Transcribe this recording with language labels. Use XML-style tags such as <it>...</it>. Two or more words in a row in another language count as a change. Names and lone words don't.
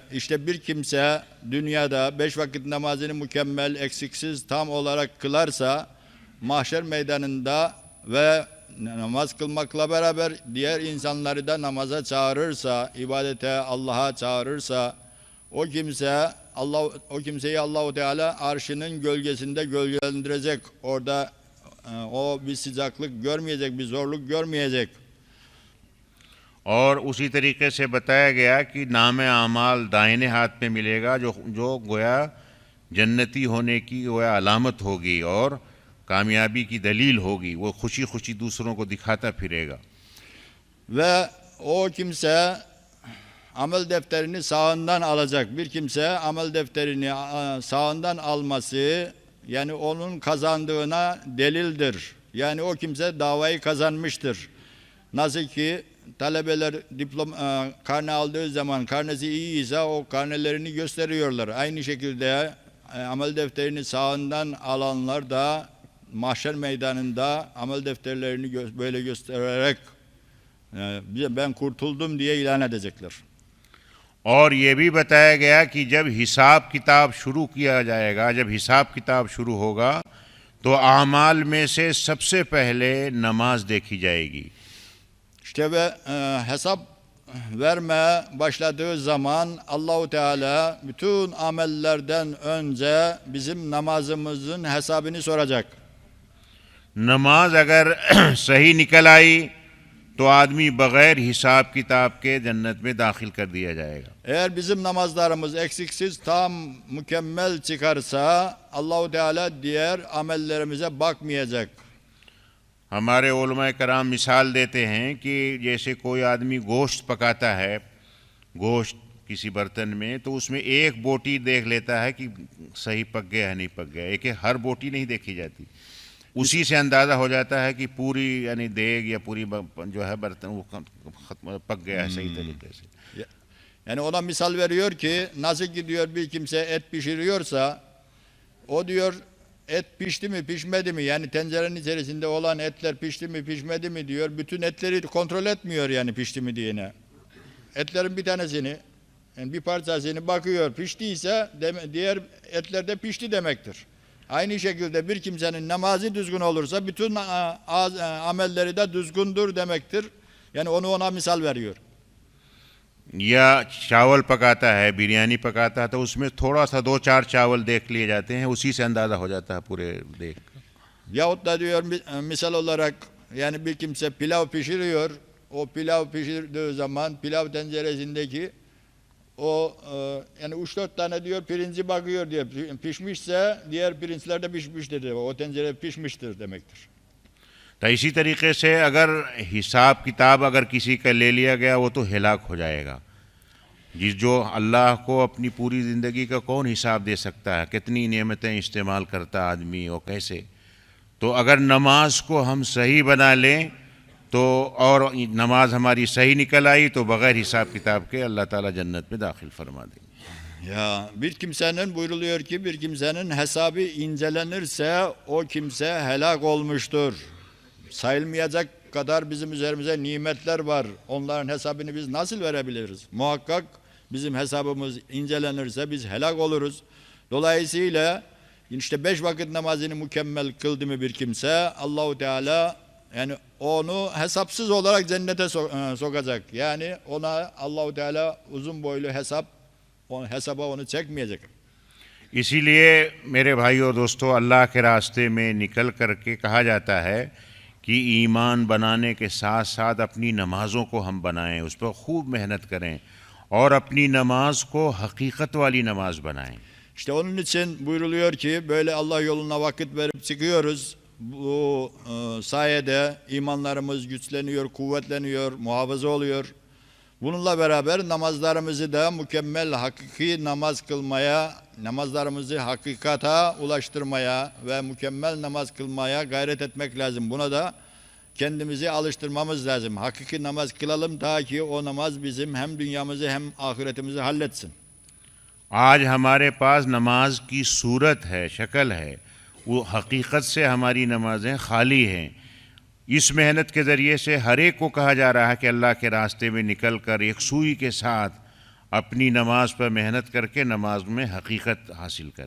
<tr>İşte bir kimse dünyada 5 vakit namazını mükemmel, eksiksiz, tam olarak kılarsa mahşer meydanında ve namaz kılmakla beraber diğer insanları da namaza çağırırsa, ibadete, Allah'a çağırırsa o kimseyi Allahu Teala arşının gölgesinde gölgelendirecek. Orada o bir sıcaklık görmeyecek, bir zorluk görmeyecek.</tr> <hi>और उसी तरीके से बताया गया कि नाम आमाल दाहिने हाथ में मिलेगा, जो गोया जन्नती होने की गोया अलामत होगी और कामयाबी की दलील होगी। वो खुशी खुशी दूसरों को दिखाता फिरेगा।</hi> <tr>Ve o kimse amel defterini sağından alacak. Bir kimse amel defterini sağından alması yani onun kazandığına delildir. Yani o kimse davayı kazanmıştır. Nasıl ki talebeler karne aldığı zaman karnesi iyi ise o karnelerini gösteriyorlar. Aynı şekilde amel defterini sağından alanlar da mahşer meydanında amel defterlerini böyle göstererek ben kurtuldum diye ilan edecekler.</tr> <hi>और ये भी बताया गया कि जब हिसाब किताब शुरू किया जाएगा, जब हिसाब किताब शुरू होगा तो आमाल में से सबसे पहले नमाज देखी जाएगी।</hi> <tr>İşte ve hesap verme başladığı zaman Allahu Teala bütün amellerden önce bizim namazımızın hesabını soracak.</tr> <hi>नमाज अगर सही निकल आई तो आदमी बगैर हिसाब किताब के जन्नत में दाखिल कर दिया जाएगा।</hi> <tr>Eğer bizim namazlarımız eksiksiz, tam, mükemmel çıkarsa Allahu Teala diğer amellerimize bakmayacak.</tr> <hi>हमारे उलमा कराम मिसाल देते हैं कि जैसे कोई आदमी गोश्त पकाता है, गोश्त किसी बर्तन में, तो उसमें एक बोटी देख लेता है कि सही पक गया है नहीं पक गया। एक हर बोटी नहीं देखी जाती, उसी से अंदाज़ा हो जाता है कि पूरी यानी देग या पूरी जो है बर्तन वो पक गया है सही तरीके से।</hi> <tr>Yani ona misal veriyor ki nasıl ki diyor bir kimse et pişiriyorsa o diyor et pişti mi pişmedi mi, yani tencerenin içerisinde olan etler pişti mi pişmedi mi diyor. Bütün etleri kontrol etmiyor yani pişti mi diyene. Etlerin bir tanesini yani bir parçasını bakıyor, piştiyse diğer etler de pişti demektir. Aynı şekilde bir kimsenin namazı düzgün olursa bütün amelleri de düzgündür demektir. Yani ona misal veriyor.</tr> <hi>या चावल पकाता है, बिरयानी पकाता है, तो उसमें थोड़ा सा 2-4 चावल देख लिए जाते हैं, उसी से अंदाज़ा हो जाता है पूरे देख का।</hi> <tr>Yahut da diyor misal olarak yani bir kimse pilav pişiriyor. O pilav pişirdiği zaman pilav tenceresindeki o yani 3-4 tane diyor pirinci bakıyor diyor. Pişmişse diğer pirinçler de pişmiştir. O tencere pişmiştir demektir.</tr> <hi>तो इसी तरीके से अगर हिसाब किताब अगर किसी का ले लिया गया वो तो हिलाक हो जाएगा। जो अल्लाह को अपनी पूरी ज़िंदगी का कौन हिसाब दे सकता है, कितनी नेमतें इस्तेमाल करता आदमी और कैसे। तो अगर नमाज को हम सही बना लें तो और नमाज हमारी सही निकल आई तो बग़ैर हिसाब किताब के अल्लाह ताला जन्नत में दाखिल फरमा देंगे।</hi> <tr>Ya bir kimsenin buyruluyor ki bir kimsenin hesabı incelenirse o kimse helak olmuştur. Sayılmayacak kadar bizim üzerimize nimetler var. Onların hesabını biz nasıl verebiliriz? Muhakkak bizim hesabımız incelenirse biz helak oluruz. Dolayısıyla işte 5 vakit namazını mükemmel kıldı mı bir kimse Allahu Teala yani onu hesapsız olarak cennete sokacak. Yani ona Allahu Teala uzun boylu hesaba onu çekmeyecek.</tr> <hi>इसीलिए मेरे भाई और दोस्तों, अल्लाह के रास्ते में निकल करके कहा जाता है कि ईमान बनाने के साथ साथ अपनी नमाज़ों को हम बनाएं, उस पर खूब मेहनत करें और अपनी नमाज को हकीकत वाली नमाज बनाएं।</hi> <tr>İşte onun için buyruluyor ki böyle Allah yoluna vakit verip çıkıyoruz. Bu sayede imanlarımız güçleniyor, kuvvetleniyor, muhafaza oluyor. Bununla beraber namazlarımızı da mükemmel hakiki namaz kılmaya, namazlarımızı hakikata ulaştırmaya ve mükemmel namaz kılmaya gayret etmek lazım. Buna da kendimizi alıştırmamız lazım. Hakiki namaz kılalım ta ki o namaz bizim hem dünyamızı hem ahiretimizi halletsin.</tr> <hi>आज हमारे पास नमाज की सूरत है, शक्ल है, वो हकीकत से हमारी नमाजें खाली हैं। इस मेहनत के ज़रिए से हर एक को कहा जा रहा है कि अल्लाह के रास्ते में निकल कर एक सुई के साथ अपनी नमाज पर मेहनत करके नमाज में हकीकत हासिल करें।</hi>